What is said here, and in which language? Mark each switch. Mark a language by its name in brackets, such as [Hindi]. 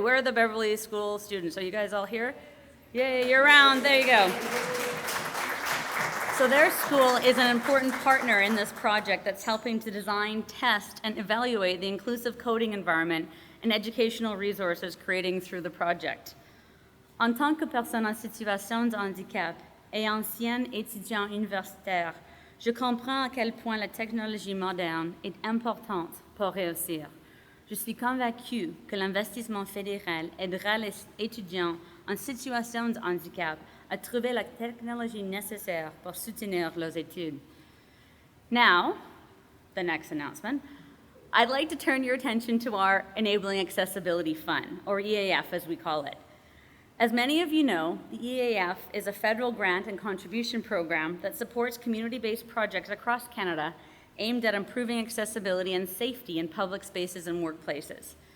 [English] Where are the Beverly School students? Are you guys all here? Yay, you're around. There you go. So their school is an important partner in this project that's helping to design, test, and evaluate the inclusive coding environment and educational resources creating through the project. [French] En tant que personne en situation de handicap et ancien étudiant universitaire, je comprends à quel point la technologie moderne est importante pour réussir. Je suis convaincue que l'investissement fédéral aidera les étudiants en situation de handicap à trouver la technologie nécessaire pour soutenir leurs études. [English] Now, the next announcement, I'd like to turn your attention to our Enabling Accessibility Fund, or EAF as we call it. As many of you know, the EAF is a federal grant and contribution program that supports community-based projects across Canada aimed at improving accessibility and safety in public spaces and workplaces.